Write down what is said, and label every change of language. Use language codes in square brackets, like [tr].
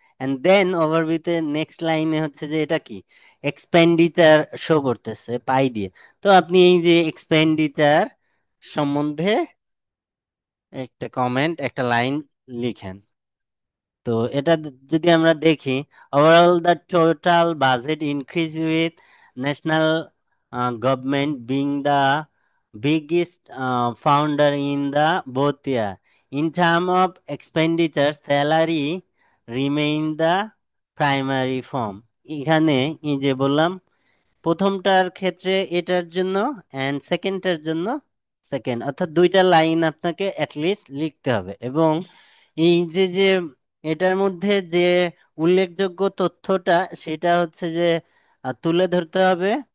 [bn] And then ওভারভিউতে next লাইনে হচ্ছে যে এটা কি এক্সপেন্ডিচার শো করতেছে পাই দিয়ে, তো আপনি এই যে এক্সপেন্ডিচার সম্বন্ধে একটা কমেন্ট একটা লাইন লিখেন। তো এটা যদি আমরা দেখি, [en] Overall the total budget increase with national government being the biggest founder in the both year. In term of expenditure, salary remain the primary form. [bn] এখানে এই যে বললাম প্রথমটার ক্ষেত্রে এটার জন্য অ্যান্ড সেকেন্ডটার জন্য সেকেন্ড, অর্থাৎ দুইটা লাইন আপনাকে অ্যাটলিস্ট লিখতে হবে। এবং এই যে যে এটার মধ্যে যে উল্লেখযোগ্য তথ্যটা সেটা হচ্ছে যে তুলে ধরতে হবে।